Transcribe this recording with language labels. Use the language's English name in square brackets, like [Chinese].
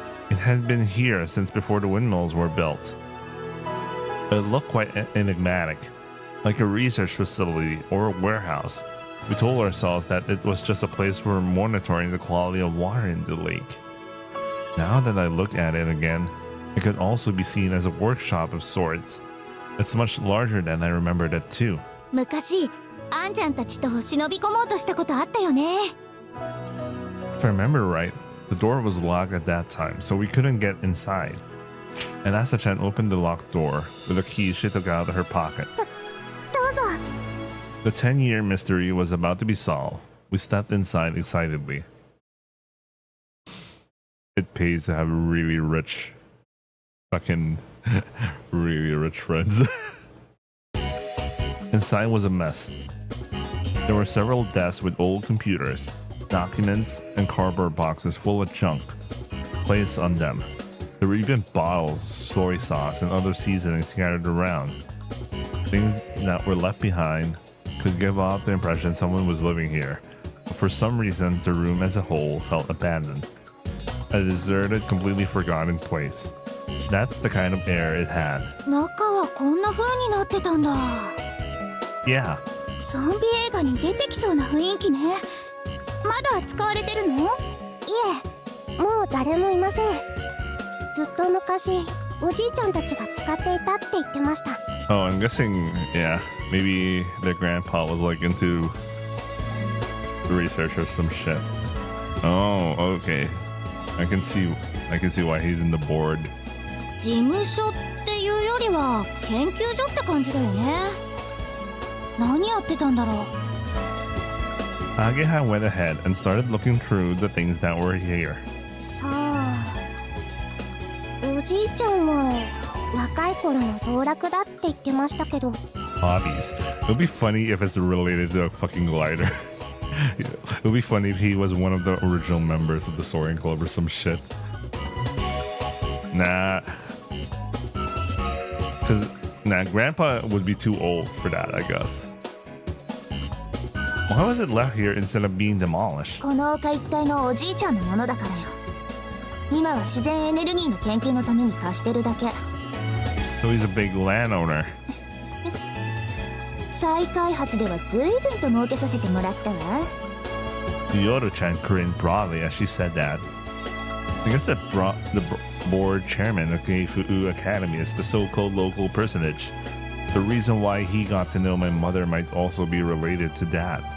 [English] It had been here since before the windmills were built. It looked quite enigmatic, like a research facility or a warehouse. We told ourselves that it was just a place for monitoring the quality of water in the lake. Now that I look at it again, it could also be seen as a workshop of sorts. It's much larger than I remembered it too. [Japanese] 昔あんちゃんたちと忍び込もうとしたことあったよね。 [English] If I remember right, the door was locked at that time, so we couldn't get inside. And Asa-chan opened the locked door with a key she took out of her pocket. [Japanese] どうぞ。 [English] The 10-year mystery was about to be solved. We stepped inside excitedly. It pays to have really rich, fucking really rich friends. Inside was a mess. There were several desks with old computers, documents, and cardboard boxes full of junk placed on them. There were even bottles, soy sauce, and other seasonings scattered around. Things that were left behind could give off the impression someone was living here, but for some reason the room as a whole felt abandoned. A deserted, completely forgotten place. That's the kind of air it had. [Japanese] 中はこんな風になってたんだ。 [English] Yeah, [Japanese] ゾンビ映画に出てきそうな雰囲気ね。まだ使われてるの？いえ、もう誰もいません。ずっと昔、おじいちゃんたちが使っていたって言ってました。 [English] oh, I'm guessing, yeah, maybe their grandpa was like into research or some shit. Oh, okay. I can see why he's in the board. [Japanese] 事務所っていうよりは研究所って感じだよね。何やってたんだろう。 [English] Ageha went ahead and started looking through the things that were here. [Japanese] さあ、おじいちゃんは若い頃の道楽だって言ってましたけど。 [English] Hobbies. It would be funny if it's related to a fucking glider. It would be funny if he was one of the original members of the Soaring Club or some shit. Nah. Nah, Grandpa would be too old for that, I guess. Why was it left here instead of being demolished? [Japanese] この丘一帯のおじいちゃんのものだからよ。今は自然エネルギーの研究のために貸してるだけ。 [English] So he's a big landowner. [Japanese] 再開発では随分と儲けさせてもらったわ。 [English] Yoru-chan grinned broadly as she said that. I guess that the board chairman of Keifu Academy is the so-called local personage. The reason why he got to know my mother might also be related to that.